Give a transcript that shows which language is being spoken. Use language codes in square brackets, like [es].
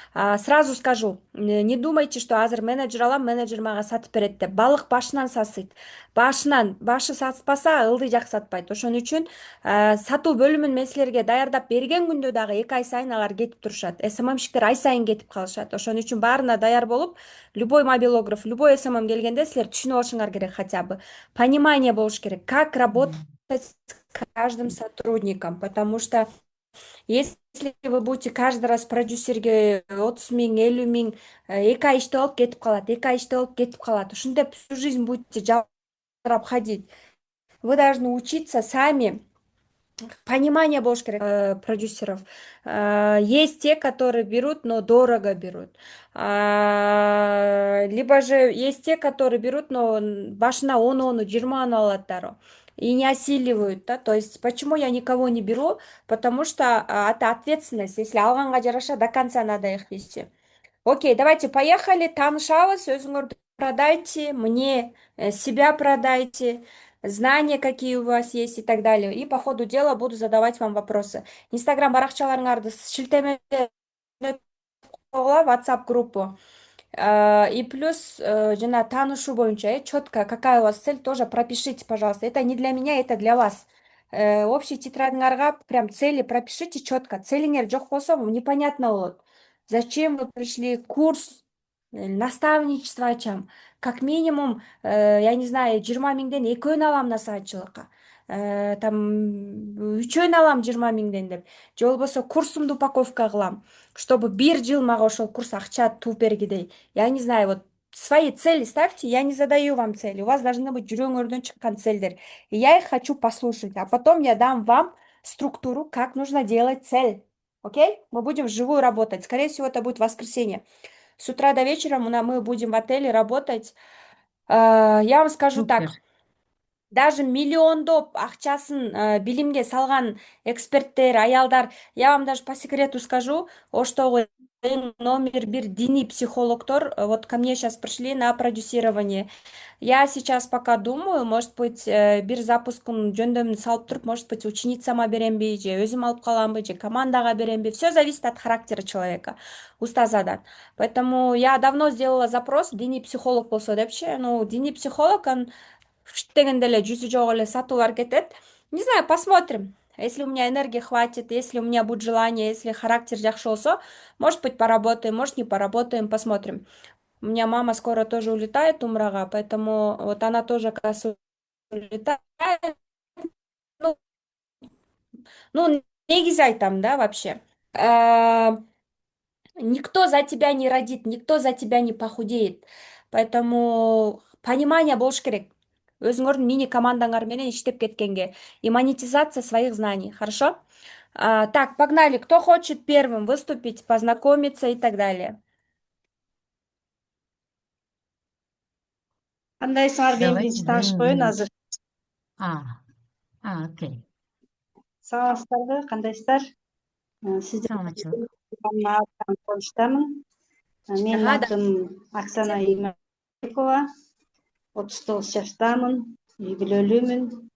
[ru] Сразу скажу, не думайте, что [ky] азыр менеджер алам, менеджер мага сатып берет деп. Балык башынан сасыйт. Башы сатпаса ылдый жаксатпайт. Ошон үчүн сатуу бөлүмүн мен силерге даярдап берген күндө дагы 2 ай сайын алар кетип турушат. СММщиктер ай сайын кетип калышат. Ошон үчүн баарына даяр болуп, [ru] любой мобилограф, любой СММ [ky] келгенде силер түшүнүп алышыңар керек [ru] хотя бы. Понимание [ky] болуш керек, [ru] как работать с каждым сотрудником, потому что если вы будете каждый раз продюсерге 30 000, 50 000, [ky] 2 ай иштеп алып кетип калат, [ru] 2 ай иштеп алып кетип калат. Ушинтип всю жизнь будете обходить. Вы должны учиться сами. Понимание [ky] болуш керек [ru] продюсеров. Есть те, которые берут, но дорого берут. Либо же есть те, которые берут, но [ky] башына 10 20 алат дароо. [ru] И не осиливают, да, то есть почему я никого не беру, потому что это ответственность, если [ky] алганга жараша [ru] до конца надо их вести. Окей, давайте поехали. [ky] Таанышабыз, өзүңөрдү [ru] продайте, мне себя продайте, знания, какие у вас есть и так далее. И по ходу дела буду задавать вам вопросы. [ky] Инстаграм баракчаларыңарды шилтеме WhatsApp группу. [ru] И плюс, [ky] жана таанышуу боюнча, [ru] четко, какая у вас цель, тоже пропишите, пожалуйста. Это не для меня, это для вас. Общий тетрадыңарга прям цели пропишите четко. [ky] Целиңер жок болсо непонятно болот. [ru] Зачем вы пришли? [ky] Курс, наставничество ачам. [ru] Как минимум, я не знаю, [ky] 20 000ден экөөнү алам насаатчылыкка. Там 3өөнү алам 20 000ден деп. Же болбосо курсумду упаковка кылам, чтобы 1 жыл мага ошол курс акча тууп бергидей. [ru] Я не знаю, вот свои цели ставьте, я не задаю вам цели. У вас должны быть [ky] жүрөгүңөрдөн чыккан [ru] цельдер. И я их хочу послушать, а потом я дам вам структуру, как нужно делать цель. Окей? Мы будем вживую работать. Скорее всего, это будет воскресенье. С утра до вечера мы будем в отеле работать. Я вам скажу Супер. так. Даже [ky] миллиондоп акчасын билимге салган эксперттер, аялдар, [ru] я вам даже по секрету скажу, [ky] оштогу эң номер 1 диний психологтор [ru] вот ко мне сейчас пришли на продюсирование. Я сейчас пока думаю, может быть, [ky] бир запускун жөндөмүн салып туруп, может быть, ученицама беремби, же өзүм алып каламбы, же командага беремби. [ru] Все зависит от характера человека, устазадан. Поэтому я давно сделала запрос, [ky] диний психолог болсо депчи. Ну, диний психолог, он дегенде эле жүзү жок эле сатуулар кетет. [ru] Не знаю, посмотрим. Если у меня энергии хватит, если у меня будет желание, если [ky] характер жакшы болсо, [ru] может быть, поработаем, может, не поработаем, посмотрим. У меня мама скоро тоже улетает умрага, поэтому вот она тоже, оказывается, улетает. Ну, [ky] негизи айтам, [ru] да, вообще. Никто за тебя не родит, никто за тебя не похудеет. Поэтому понимание [ky] болуш керек. Өзүңөрдүн мини командаңар менен иштеп кеткенге. [ru] И монетизация своих знаний. Хорошо? Так, погнали. Кто хочет первым выступить, познакомиться и так далее? [ky] Кандайсыңар, мен [ru] Давайте [ky] биринчи таанышып коеюн азыр. [ru] А, окей. [ky] Саламатсыздарбы, кандайсыздар? Саламатчылык. Сиздердин тааныштамын. Менин Ага, атым Оксана Иманбекова. 39 жаштамын. үй бүлөлүүмүн.